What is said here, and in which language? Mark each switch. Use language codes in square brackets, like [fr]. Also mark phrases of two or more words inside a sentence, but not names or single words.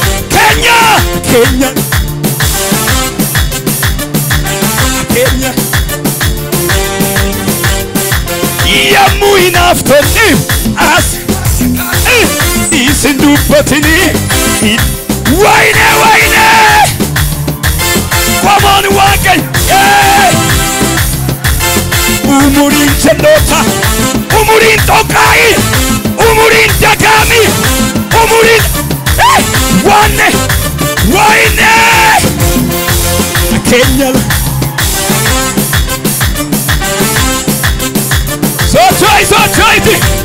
[om] Kenya! Kenya! Kenya! Yemmuu hinaaf tolti as, eh, isin dubbatini. [en] Wayne, wayne! Come on, Wake! Yeah! [om] Umuriin jennoota, umuriin Toqaayi, umuriin Dagaami, umuriin, eh, Wanne, wayne! Keenya Socho'i, socho'iti.